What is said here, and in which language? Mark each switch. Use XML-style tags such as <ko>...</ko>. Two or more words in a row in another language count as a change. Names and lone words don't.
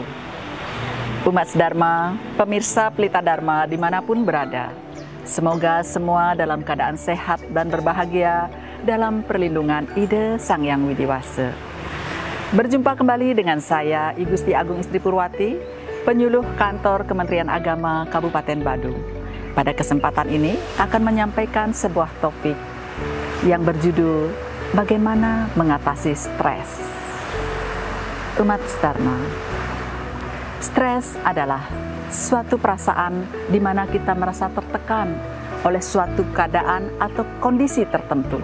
<id>Umat Dharma, pemirsa Pelita Dharma dimanapun berada, semoga semua dalam keadaan sehat dan berbahagia dalam perlindungan Ide Sang Hyang Widiwasa. Berjumpa kembali dengan saya, I Gusti Agung Istri Purwati, penyuluh kantor Kementerian Agama Kabupaten Badung. Pada kesempatan ini akan menyampaikan sebuah topik yang berjudul bagaimana mengatasi stres. Umat Dharma, stres adalah suatu perasaan di mana kita merasa tertekan oleh suatu keadaan atau kondisi tertentu.</id>